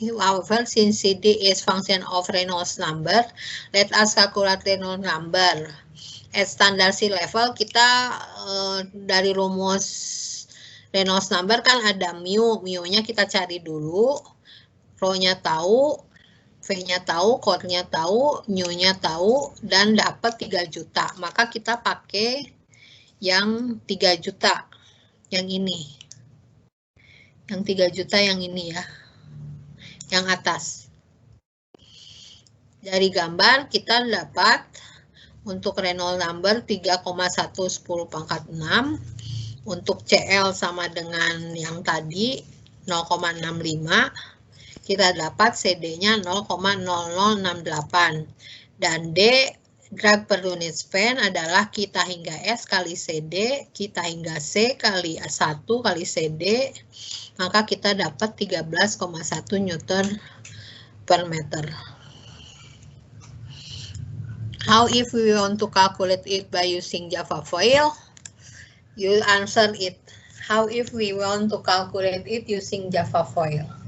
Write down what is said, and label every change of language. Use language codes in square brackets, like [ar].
[en] However, since CD is function of Reynolds number, let us calculate Reynolds number. At standard sea level, [id] kita dari rumus Reynolds number kan ada mu, mu-nya kita cari dulu, rho-nya tahu, V-nya tahu, chord-nya tahu, mu-nya tahu, dan dapat 3 juta. Maka kita pakai yang 3 juta, yang ini. Yang 3 juta yang ini ya, yang atas. Dari gambar kita dapat untuk Reynolds number 3,110⁶. Untuk CL sama dengan yang tadi 0,65, kita dapat CD-nya 0,0068. Dan D, drag per unit span adalah kita hingga S kali CD, kita hingga C kali 1 kali CD, maka kita dapat 13,1 Newton per meter. [en] How if we want to calculate it by using Java foil? You answer it. How if we want to calculate it using Java foil?